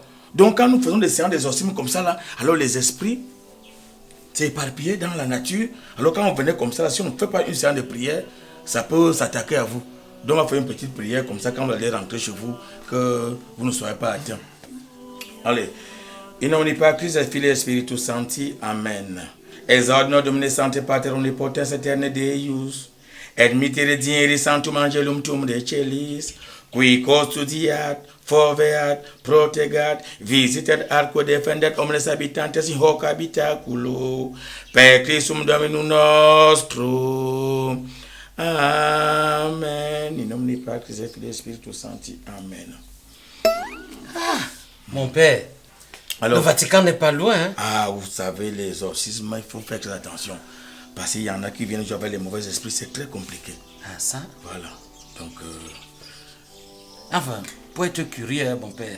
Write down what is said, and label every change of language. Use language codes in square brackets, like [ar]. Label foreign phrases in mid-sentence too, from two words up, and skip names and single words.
[fr] Donc, quand nous faisons des séances d'exorcisme comme ça, là, alors les esprits, c'est éparpillé dans la nature. Alors, quand on venait comme ça, là, si on ne fait pas une séance de prière, ça peut s'attaquer à vous. Donc, on va faire une petite prière comme ça, quand vous allez rentrer chez vous, que vous ne soyez pas atteints. Allez. [la] In nomine Patris et Filii et Spiritus Sancti. [fr] Amen. [la] Exaudino Domine Sancte Pater Omnipotens Aeterne Deus, et misericordie sanctum angelum tuum de celis, qui custodiat, foveat, protegat, visitet arco defendet omnes habitantes in hoc habitaculo, per Christum Dominum nostrum. [fr] Amen. [la] In nomine Patris et Filii et Spiritus Sancti. [fr] Amen. Ah, mon père. Alors, le Vatican n'est pas loin. Hein? Ah, vous savez, les exorcismes, il faut faire très attention. Parce qu'il y en a qui viennent jouer avec les mauvais esprits, c'est très compliqué. Ah, ça? Voilà. Donc. Enfin, pour être curieux, mon père,